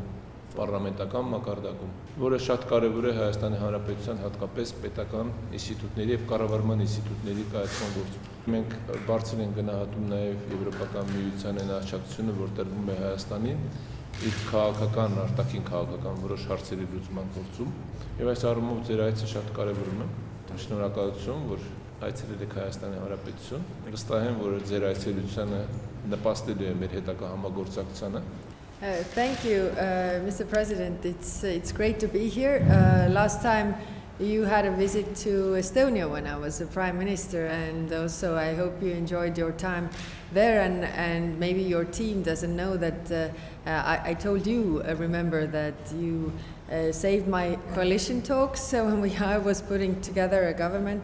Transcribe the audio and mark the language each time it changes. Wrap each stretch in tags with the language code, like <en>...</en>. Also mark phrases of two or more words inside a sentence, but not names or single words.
<hy>պարլամենտական մակարդակում, որը շատ կարևոր է Հայաստանի Հանրապետության հատկապես պետական ինստիտուտների և կառավարման ինստիտուտների կայացման գործում։ Մենք բարձր ենք գնահատում նաև Եվրոպական միության այն աջակցությունը, որ տրվում է Հայաստանին իր քաղաքական, արտաքին քաղաքական որոշ հարցերի լուծման գործում, և այս առումով ձեր այցը շատ կարևորում եմ։ Շնորհակալություն, որ այցելել եք Հայաստանի Հանրապետություն։ Վստահ եմ, որ ձեր այցելությունը նպաստելու է մեր հետագա համագործակցությանը։</hy> <en>Thank you, Mr. President. It's great to be here. Last time you had a visit to Estonia when I was the Prime Minister, and also I hope you enjoyed your time there. And maybe your team doesn't know that I told you, remember that you saved my coalition talks when I was putting together a government.</en>